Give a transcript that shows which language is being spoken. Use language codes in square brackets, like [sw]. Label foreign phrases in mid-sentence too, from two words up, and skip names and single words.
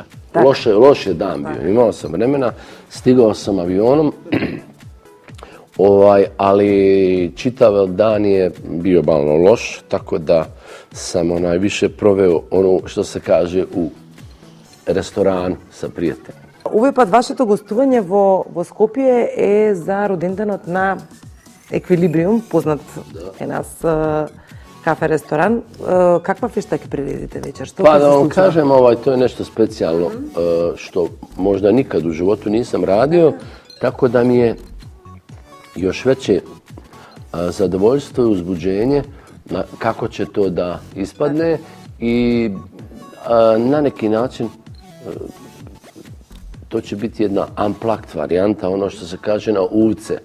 [sr] Loš je dan bio. Imao sam vremena, stigao sam avionom, ali čitav dan je bio malo loš, tako da sam više proveo ono što se kaže u restoranu sa prijateljima. [mk] Овој пат вашето гостување во Скопје е за роденденот на Еквилибриум, познат е нас кафе-ресторан. Каква фешта ќе приредите вечер? [sr] Pa da vam kažem, to je nešto specijalno što možda nikad u životu nisam radio, tako da mi je još veće zadovoljstvo i uzbuđenje kako će to da ispadne i na neki način to će biti jedna unplugged varijanta, ono što se kaže na uvce.